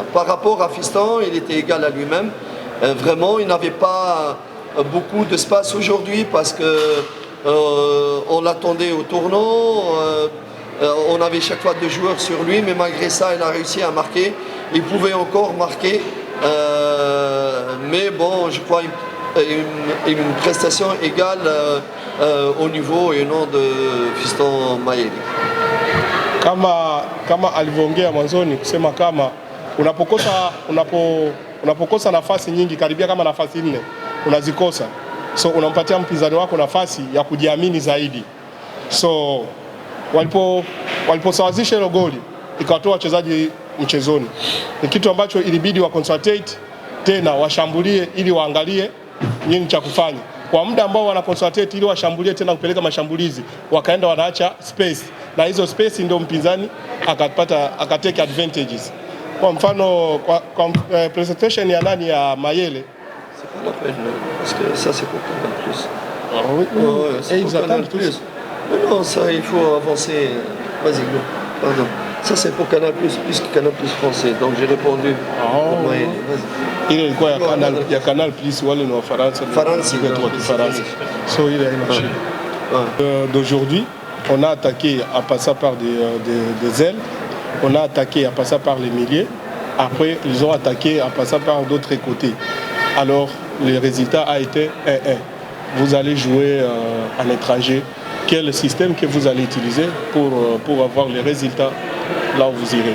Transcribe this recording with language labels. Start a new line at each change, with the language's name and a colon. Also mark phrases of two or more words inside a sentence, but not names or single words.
French: Par rapport à Fiston, il était égal à lui-même. Vraiment, il n'avait pas beaucoup d'espace aujourd'hui parce qu'on l'attendait au tournant. On avait chaque fois 2 joueurs sur lui, mais malgré ça, il a réussi à marquer. Il pouvait encore marquer, mais bon, je crois une prestation égale au niveau et au nom de Fiston Mayele.
Swahili: Kama alivyoongea mwanzoni kusema kama unapokosa nafasi nyingi, karibia kama nafasi 4 unazikosa, so unampatia mpinzani wako nafasi ya kujiamini zaidi. So waliposawazisha hilo goli ikawatoa wachezaji mchezoni, ni kitu ambacho ilibidi wa concentrate tena washambulie ili waangalie nini cha kufanya. Kwa muda ambao wana concentrate ili washambulie tena kupeleka mashambulizi, wakaenda wanaacha space, na hizo space ndio mpinzani akatake advantages. Kwa mfano kwa presentation ya nani ya Mayele,
French: c'est pas la peine parce que ça c'est pour Canal Plus. Ah oui, et ils attendent plus. Mais non, ça il faut avancer. Vas-y, pardon. Ça c'est pour Canal Plus Canal Plus français. Donc j'ai répondu. Oh. Vas-y. Il est quoi
Swahili: ya Canal Plus wale ni wa Faransa. So
French: il a marché. D'aujourd'hui, on a attaqué en passant par des ailes. On a attaqué en passant par les milieux. Après, ils ont attaqué en passant par d'autres côtés. Alors, le résultat a été 1-1. Vous allez jouer en étranger. Quel système que vous allez utiliser pour avoir les résultats là où vous irez?